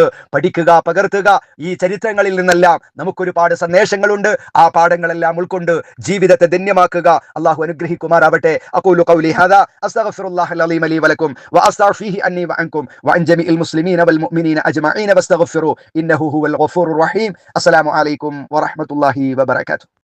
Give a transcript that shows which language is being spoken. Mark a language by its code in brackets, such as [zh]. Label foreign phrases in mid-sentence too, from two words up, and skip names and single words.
[ml] പഠിക്കുക, പകർത്തുക. ഈ ചരിത്രങ്ങളിൽ നിന്നെല്ലാം നമുക്കൊരുപാട് സന്ദേശങ്ങളുണ്ട്. ആ പാഠങ്ങളെല്ലാം ഉൾക്കൊണ്ട് ജീവിതത്തെ ധന്യമാക്കുക. അല്ലാഹു അനുഗ്രഹിക്കുമാറാവട്ടെ. [ar] أقول قولي هذا أستغفر الله العليم لي ولكم وأستغفره عني وعنكم وعن جميع المسلمين والمؤمنين أجمعين واستغفروا إنه هو الغفور الرحيم. السلام عليكم ورحمة الله وبركاته.